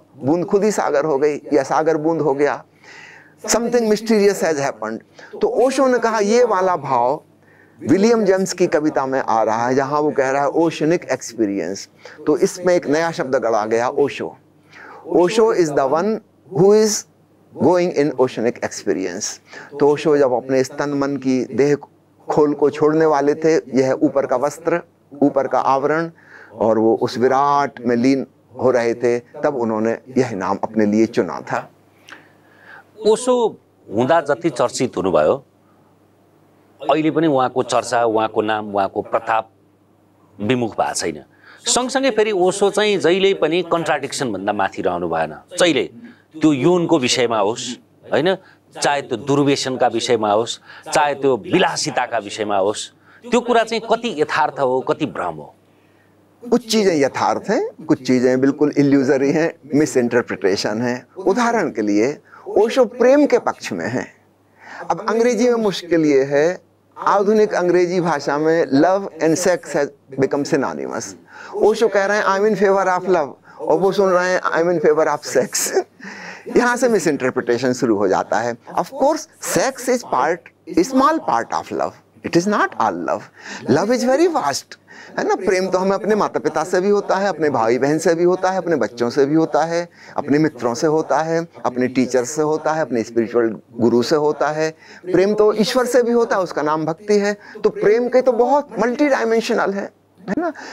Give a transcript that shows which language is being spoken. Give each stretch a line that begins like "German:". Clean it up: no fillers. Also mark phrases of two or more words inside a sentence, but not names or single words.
Hindi: बूंद खुद ही सागर हो गई या सागर बूंद हो गया।
English: something mysterious has happened.
Hindi: तो ओशो ने कहा ये वाला भाव विलियम जेम्स की कविता में आ रहा है, जहां वो कह रहा है
English: oceanic experience.
Hindi: तो इसमें एक नया शब्द गढ़ा गया, ओशो।
English: Osho is the one who is going in oceanic experience.
Hindi: तो ओशो जब अपने स्तन मन की देह खोल को छोड़ने वाले थे, यह ऊपर का वस्त्र, ऊपर का आवरण, और वो उस विराट में लीन हो रहे थे, तब उन्होंने यह नाम अपने लिए चुना था।
Nepali: ओशो हुँदा जति चर्चित हुनुभयो, अहिले पनि उहाँको चर्चा, उहाँको नाम, उहाँको प्रताप विमुख भएको छैन। सँगसँगै फेरि ओशो चाहिँ जहिल्यै पनि कन्ट्राडिक्सन भन्दा माथि रहनु भएन। जहिले त्यो यौनको विषयमा होस्, होइन, चाहे त्यो दुर्व्यसनका विषयमा होस्, चाहे त्यो विलासिताका विषयमा होस्, त्यो कुरा चाहिँ कति यथार्थ हो, कति भ्रम हो?
Hindi: कुछ चीजें यथार्थ हैं, कुछ चीजें बिल्कुल इल्यूजरी हैं, मिस इंटरप्रिटेशन है। उदाहरण के लिए ओशो प्रेम के पक्ष में है। अब अंग्रेजी में मुश्किल ये है, आधुनिक अंग्रेजी भाषा में
English: love and sex has become synonymous.
Hindi: ओशो कह रहे हैं
English: I am in favor of love,
Hindi: और वो सुन रहे हैं
English: I am in favor of sex.
Hindi: यहाँ से मिस इंटरप्रिटेशन शुरू हो जाता है।
English: Of course sex is part, small part of love, it is not all love. Love is very vast,
Hindi: है ना। प्रेम तो हमें अपने माता पिता से भी होता है, अपने भाई बहन से भी होता है, अपने बच्चों से भी होता है, अपने मित्रों से होता है, अपने टीचर से होता है, अपने
English: spiritual guru
Hindi: से होता है। प्रेम तो ईश्वर से भी होता है, उसका नाम भक्ति है। तो प्रेम के तो बहुत
English: multi dimensional
Hindi: है ना।